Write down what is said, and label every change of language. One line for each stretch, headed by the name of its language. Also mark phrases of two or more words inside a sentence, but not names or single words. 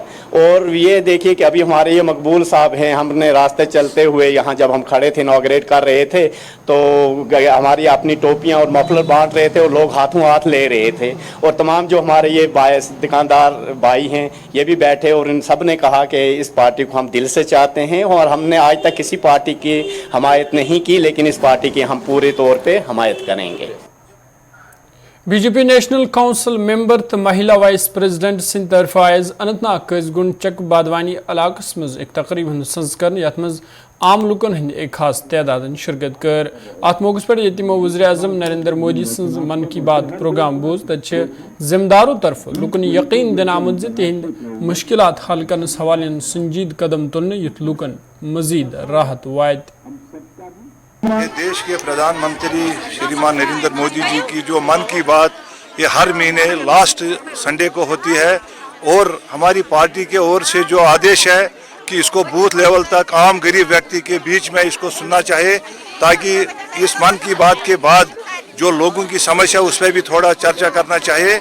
Hindi: और ये देखिए कि अभी हमारे ये मकबूल साहब हैं, हमने रास्ते चलते हुए यहाँ जब हम खड़े थे इनॉग्रेट कर रहे थे तो हमारी अपनी टोपियाँ और मफलर बांट रहे थे और लोग हाथों हाथ ले रहे थे और तमाम जो हमारे ये दुकानदार भाई हैं ये भी बैठे और इन सब ने कहा कि इस पार्टी को हम दिल से चाहते हैं और हमने आज तक किसी पार्टी की हमायत नहीं की, लेकिन इस पार्टी की हम पूरे तौर पे हमायत करेंगे।
Kashmiri: बीजेपी
English: national council member
Kashmiri: तो महिला
English: vice president
Kashmiri: सिंध तरफ आज अनंतनाग कजगुंड चक बादवानी इलाकस मज एक तकरीब हंद सज कर यथ मज आम लुकन हंद एक खास तादाद शिरकत कर। अत मौके पर यतिमो वज़ीर आज़म नरेंद्र मोदी सज मन की बात प्रोग्राम बोज तथ जिम्मेदारों तरफ लुकन यकीन दिन आमुद तिहद मुश्किलात हल करनस हवाले संजीद कदम तुलने युथ लुकन मजीद राहत वायत।
Hindi: ये देश के प्रधानमंत्री श्रीमान नरेंद्र मोदी जी की जो मन की बात ये हर महीने
English: last Sunday
Hindi: को होती है और हमारी पार्टी के ओर से जो आदेश है कि इसको
English: booth level
Hindi: तक आम गरीब व्यक्ति के बीच में इसको सुनना चाहिए ताकि इस मन की बात के बाद जो लोगों की समस्या उस पर भी थोड़ा चर्चा करना चाहिए।